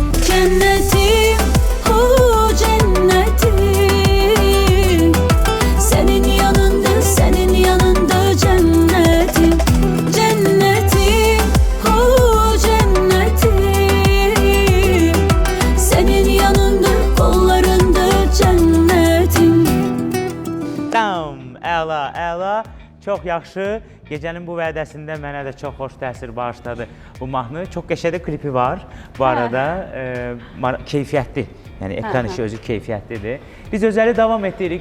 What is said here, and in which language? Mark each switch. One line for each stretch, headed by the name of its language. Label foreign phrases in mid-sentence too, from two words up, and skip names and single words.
Turkish: Cennetim, hu cennetim. Senin yanında cennetim. Cennetim, hu cennetim. Senin yanında kollarında cennetim.
Azerbaijani: Əla. Çox yaxşı. Gecənin bu vədəsində mənə də çox xoş təsir bağışladı bu mahnı. Çox qəşəng klipi var. Bu arada keyfiyyətli. Yəni ekran işi özü keyfiyyətlidir. Biz özəli davam etdiririk.